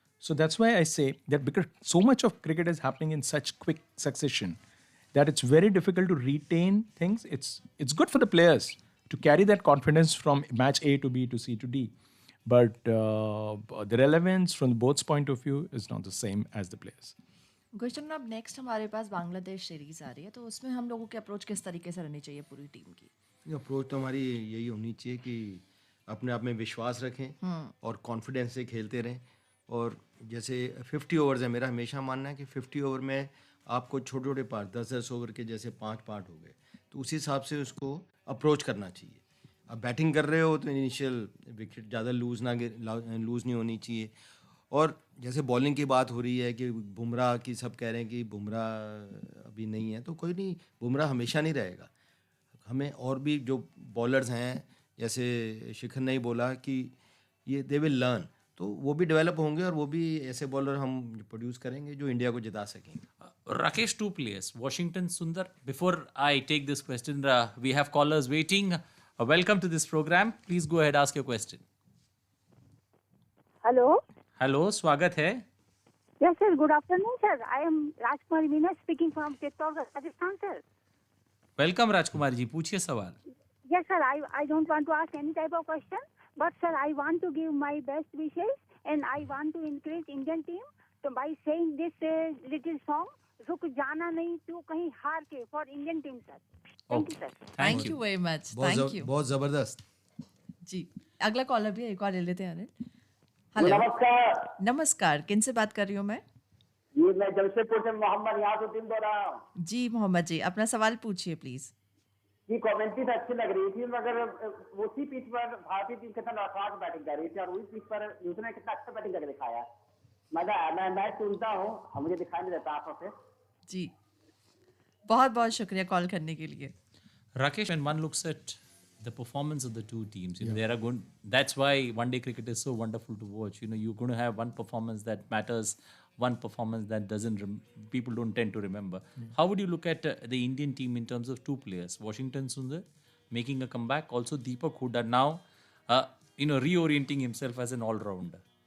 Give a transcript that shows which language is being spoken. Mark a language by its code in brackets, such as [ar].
[en] So that's why I say that, because so much of cricket is happening in such quick succession, that it's very difficult to retain things. It's good for the players to carry that confidence from match A to B to C to D. But the relevance from both point of view is not the same as the players. [hi] गुलशन, अब next हमारे पास Bangladesh series आ रही है, तो उसमें हम लोगों की approach किस तरीके से रहनी चाहिए पूरी टीम की? अप्रोच तो हमारी यही होनी चाहिए कि अपने आप में विश्वास रखें और कॉन्फिडेंस से खेलते रहें. और जैसे 50 ओवर्स है, मेरा हमेशा मानना है कि 50 ओवर में आपको छोटे छोटे पार्ट, 10-10 ओवर के जैसे 5 पार्ट हो गए, तो उस हिसाब से उसको अप्रोच करना चाहिए. अब बैटिंग कर रहे हो तो इनिशियल विकेट ज़्यादा लूज़ नहीं होनी चाहिए. और जैसे बॉलिंग की बात हो रही है कि बुमराह की सब कह रहे हैं कि बुमराह अभी नहीं है, तो कोई नहीं, बुमराह हमेशा नहीं रहेगा. हमें और भी जो बॉलर्स हैं, जैसे शिखर ने ही बोला कि ये [en] they will learn, [hi] तो वो भी डेवलप होंगे और वो भी ऐसे बॉलर हम प्रोड्यूस करेंगे जो इंडिया को जिता सकेंगे. [en] Rakesh, 2 players, Washington Sundar. Before I take this question, we have callers waiting. Welcome to this program. Please go ahead, ask your question. Hello. [hi] Hello, स्वागत है. [en] Yes, sir. Good afternoon, sir. I am Rajkumari Meena speaking from Chittorgarh, Rajasthan, sir. Welcome, [hi] Rajkumari ji. पूछिए सवाल. [en] Yes, sir. I don't want to ask any type of question, but sir, I want to give my best wishes and I want to encourage Indian team to by saying this little song, [hi] रुक जाना नहीं तू कहीं हार के, [en] for Indian team, sir. Thank you, sir. Thank you very much. Thank you. [hi] बहुत ज़बरदस्त. जी, अगला कॉलर भी एक और ले लेते हैं अनिल. हेलो, नमस्कार. किन से बात कर रही हूँ मैं? जी, मैं जमशेदपुर से मोहम्मद यासुद्दीन बोल रहा हूँ. जी मोहम्मद जी, अपना सवाल पूछिए प्लीज. जी, कमेंट्री तो अच्छी लग रही थी, मगर उसी पिच पर भारतीय टीम कितना नाकाज बैटिंग कर रही थी और उसी पिच पर न्यूजीलैंड कितना अच्छा बैटिंग करके दिखाया. मैं मैच सुनता हूँ, मुझे दिखाई नहीं देता आंखों से. जी, बहुत बहुत शुक्रिया कॉल करने के लिए. [en] Rakesh, when one looks at the performance of the two teams, there are going. That's why one-day cricket is so wonderful to watch. You're going to have one performance that matters, one performance that doesn't. People don't tend to remember. How would you look at the Indian team in terms of 2 players? Washington Sundar making a comeback, also Deepak Hooda now, reorienting himself as an all-rounder.